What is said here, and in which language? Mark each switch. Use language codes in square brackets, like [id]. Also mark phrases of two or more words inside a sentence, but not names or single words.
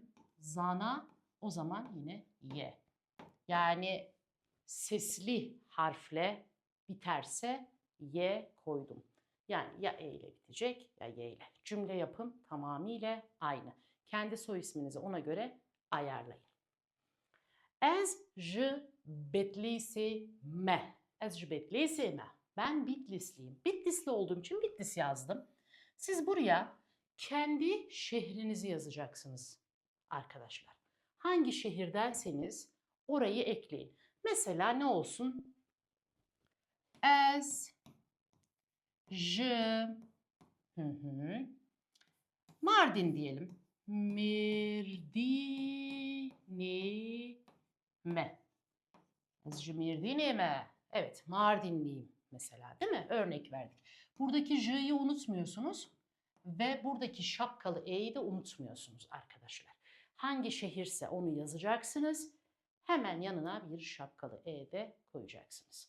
[tr] Zana o zaman yine Y. Yani sesli harfle biterse Y koydum. Yani ya E ile bitecek ya Y ile. Cümle yapım tamamıyla aynı. Kendi soy isminizi ona göre ayarlayın. [ku] Ez ji Bitlis'i me. Ez ji Bitlis'i me. [tr] Ben Bitlisliyim. Bitlisli olduğum için Bitlis yazdım. Siz buraya kendi şehrinizi yazacaksınız arkadaşlar. Hangi şehirdenseniz orayı ekleyin. Mesela ne olsun? [ku] Ez ji Mardin diyelim. Mirdini me. Mirdini me. [tr] Evet, Mardinliyim mesela, değil mi? Örnek verdik. Buradaki J'yi unutmuyorsunuz ve buradaki şapkalı E'yi de unutmuyorsunuz arkadaşlar. Hangi şehirse onu yazacaksınız. Hemen yanına bir şapkalı E de koyacaksınız.